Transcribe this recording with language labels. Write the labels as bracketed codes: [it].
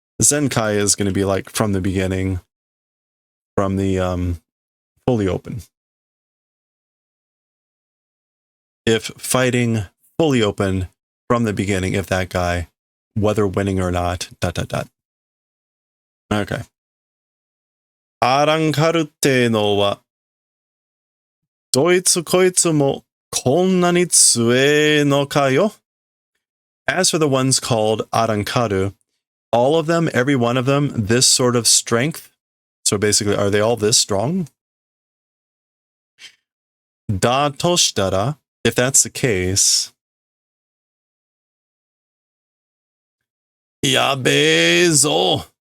[en] Zenkai is going to be like from the beginning, from the fully open. If fighting fully open from the beginning, if that guy, whether winning or not, ... Okay. [ja] Arankaruってのは、どいつこいつもこんなに強えのかよ? [en] As for the ones called Arankaru, all of them, every one of them, this sort of strength. So basically, are they all this strong? [ja] Da toshitara, [en] if that's the case, [ja] yabezo.